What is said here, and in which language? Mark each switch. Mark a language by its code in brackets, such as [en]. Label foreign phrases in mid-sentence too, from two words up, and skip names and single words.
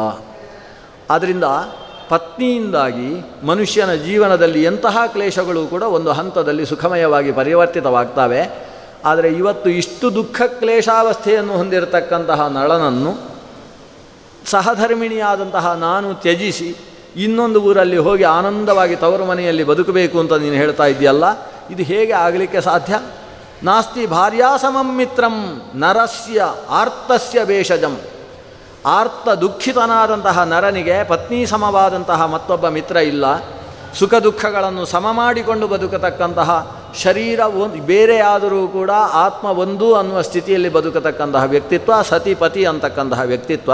[kn] ಆದ್ದರಿಂದ ಪತ್ನಿಯಿಂದಾಗಿ ಮನುಷ್ಯನ ಜೀವನದಲ್ಲಿ ಎಂತಹ ಕ್ಲೇಶಗಳು ಕೂಡ ಒಂದು ಹಂತದಲ್ಲಿ ಸುಖಮಯವಾಗಿ ಪರಿವರ್ತಿತವಾಗ್ತವೆ. ಆದರೆ ಇವತ್ತು ಇಷ್ಟು ದುಃಖ ಕ್ಲೇಶಾವಸ್ಥೆಯನ್ನು ಹೊಂದಿರತಕ್ಕಂತಹ ನಳನನ್ನು ಸಹಧರ್ಮಿಣಿಯಾದಂತಹ ನಾನು ತ್ಯಜಿಸಿ ಇನ್ನೊಂದು ಊರಲ್ಲಿ ಹೋಗಿ ಆನಂದವಾಗಿ ತವರು ಮನೆಯಲ್ಲಿ ಬದುಕಬೇಕು ಅಂತ ನೀನು ಹೇಳ್ತಾ ಇದೆಯಲ್ಲ, ಇದು ಹೇಗೆ ಆಗಲಿಕ್ಕೆ ಸಾಧ್ಯ? [sa] ನಾಸ್ತಿ ಭಾರ್ಯಾ ಸಮಂ ಮಿತ್ರಂ ನರಸ್ಯ ಆರ್ತಸ್ಯ ಭೇಷಜಂ. [kn] ಆರ್ತ ದುಃಖಿತನಾದಂತಹ ನರನಿಗೆ ಪತ್ನಿ ಸಮವಾದಂತಹ ಮತ್ತೊಬ್ಬ ಮಿತ್ರ ಇಲ್ಲ. ಸುಖ ದುಃಖಗಳನ್ನು ಸಮ ಮಾಡಿಕೊಂಡು ಬದುಕತಕ್ಕಂತಹ ಶರೀರ ಬೇರೆಯಾದರೂ ಕೂಡ ಆತ್ಮ ಒಂದು ಅನ್ನುವ ಸ್ಥಿತಿಯಲ್ಲಿ ಬದುಕತಕ್ಕಂತಹ ವ್ಯಕ್ತಿತ್ವ ಸತಿಪತಿ ಅಂತಕ್ಕಂತಹ ವ್ಯಕ್ತಿತ್ವ.